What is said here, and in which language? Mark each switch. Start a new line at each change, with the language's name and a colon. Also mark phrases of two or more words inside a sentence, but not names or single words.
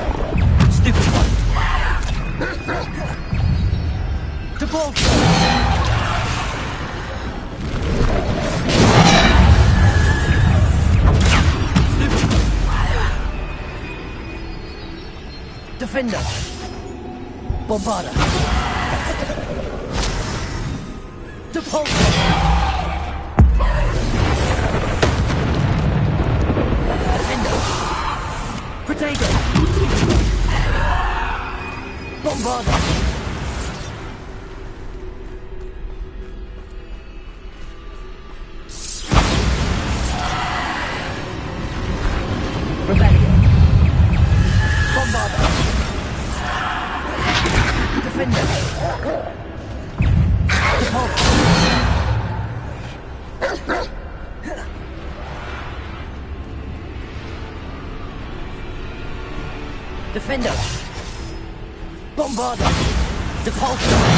English: Stupid one. Depulso. Defender. Bombarda. Depulso. Defender. Protego. Bombarda. Revelio. Bombarda. Defender. Depulso. Defender. Bombarda. Depulso.